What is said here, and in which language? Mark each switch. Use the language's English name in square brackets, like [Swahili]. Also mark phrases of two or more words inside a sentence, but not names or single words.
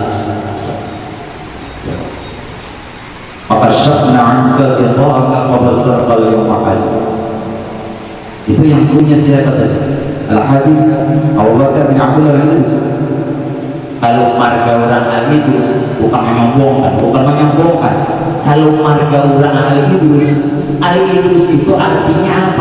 [Arabic] فكشفنا عنك غطاءك وبصرك اليوم عد. [Indonesian] Itu yang punya siapa tadi? Al-Habib Abu Bakar bin Abdul Aziz. Kalau marga orang Al-Idrus bukan menyombongkan. Kalau marga orang Al-Idrus itu artinya apa?